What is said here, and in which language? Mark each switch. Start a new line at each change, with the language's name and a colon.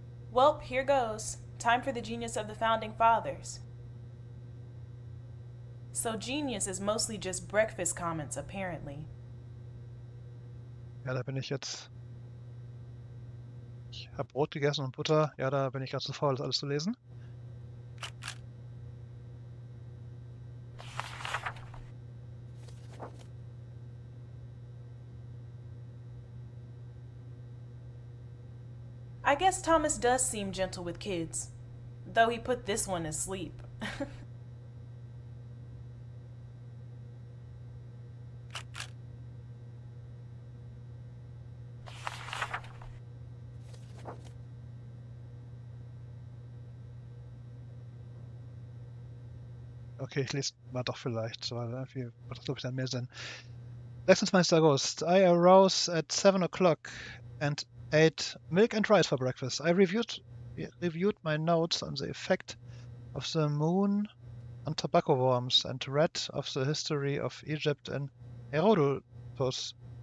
English: Well, here goes. Time for the genius of the founding fathers. So genius is mostly just breakfast comments, apparently.
German: Ja, da bin ich jetzt... Ich habe Brot gegessen und Butter. Ja, da bin ich gerade zu faul, das alles zu lesen. I guess Thomas does seem gentle with kids, though he put this one to sleep. Okay, ich lese mal doch vielleicht, weil irgendwie macht das, glaube ich, dann mehr Sinn. 26. August.
English: I arose at 7 o'clock and ate milk and rice for breakfast. I reviewed my notes on the effect of the moon on tobacco worms and read of the history of Egypt in Herodotus.